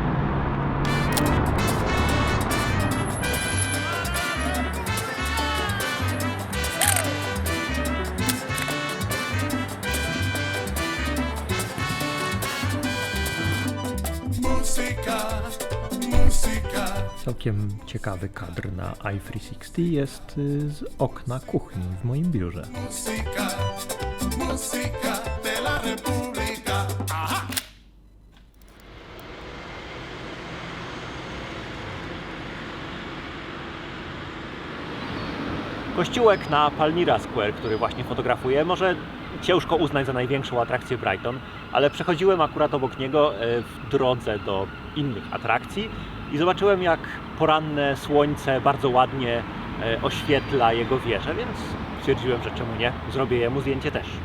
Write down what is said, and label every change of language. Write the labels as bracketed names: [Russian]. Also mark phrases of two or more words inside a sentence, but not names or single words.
[Spanish] Música, música. [Polish] Całkiem ciekawy kadr na I-360 jest z okna kuchni w moim biurze. [Spanish] Música, música de la República. Ajá. [Polish] Kościółek na Palmyra Square, który właśnie fotografuję, może ciężko uznać za największą atrakcję Brighton, ale przechodziłem akurat obok niego w drodze do innych atrakcji i zobaczyłem, jak poranne słońce bardzo ładnie oświetla jego wieżę, więc stwierdziłem, że czemu nie, zrobię jemu zdjęcie też.